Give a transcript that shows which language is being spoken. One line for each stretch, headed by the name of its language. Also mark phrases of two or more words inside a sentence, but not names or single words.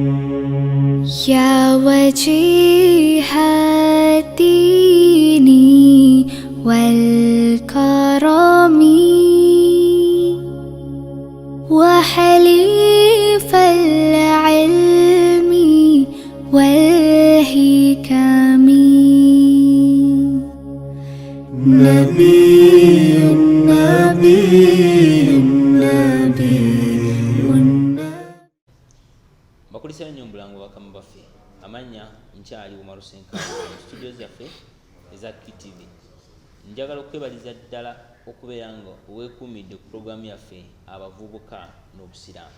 Arabic: يا وجيه الدين والكرم وحليف العلم والحكم نبي
Ganda: bakulisira nnyo omulango bakama baffe amanya nkyali Omar Senkani mu studio zaffe eza KTV. Njagala okwebaliza ddala okubeera nga oweekuumidde ku puroguramu yaffe abavubuka n'obusiraamu.